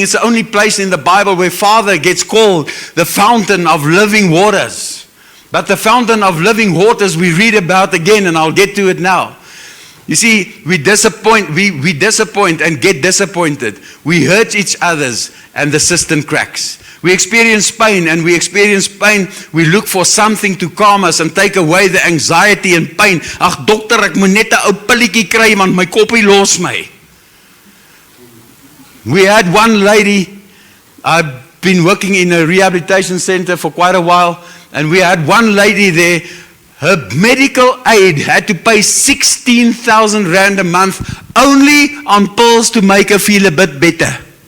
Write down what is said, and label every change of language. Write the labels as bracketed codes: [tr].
[en] It's the only place in the Bible where Father gets called the fountain of living waters. But the fountain of living waters we read about again, and I'll get to it now. You see, we disappoint and get disappointed. We hurt each other's and the cistern cracks. We experience pain, and we experience pain. We look for something to calm us and take away the anxiety and pain. [af] Ag dokter, ek moet net 'n ou pilletjie kry want my koppie los my. [en] We had one lady, I've been working in a rehabilitation center for quite a while, and we had one lady there. Her medical aid had to pay 16,000 rand a month only on pills to make her feel a bit better.